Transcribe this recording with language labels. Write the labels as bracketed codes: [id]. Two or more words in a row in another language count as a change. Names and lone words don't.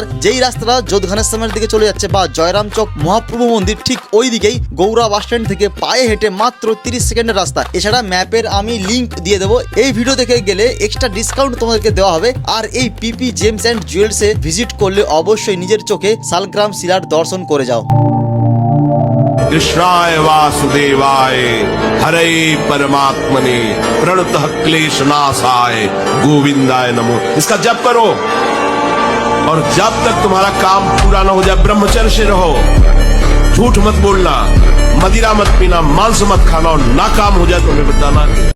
[bn] যেই রাস্তাটা যোধঘানেশ্বরের দিকে চলে যাচ্ছে বা জয়রাম চক মহাপ্রভু মন্দির, ঠিক ওই দিকেই গৌরা [en] bus stand [bn] থেকে পায়ে হেঁটে মাত্র 30 সেকেন্ডের রাস্তা। এছাড়া ম্যাপের আমি লিঙ্ক দিয়ে দেবো। এই ভিডিও দেখে গেলে [en] extra discount [bn] তোমাদেরকে দেওয়া হবে। আর এই পিপি জেমস অ্যান্ড জুয়েলসে ভিজিট করলে অবশ্যই নিজের চোখে শালগ্রাম শিলার দর্শন করে যাও। [sa] कृष्णाय वासुदेवाय हरे परमात्मने प्रणतः क्लेशनाशाय गोविंदाय नमो। [hi] इसका जप करो और जब तक तुम्हारा काम पूरा न हो जाए ब्रह्मचर्य से रहो। झूठ मत बोलना, मदिरा मत पीना, मांस मत खाना और ना काम हो जाए तो हमें बताना।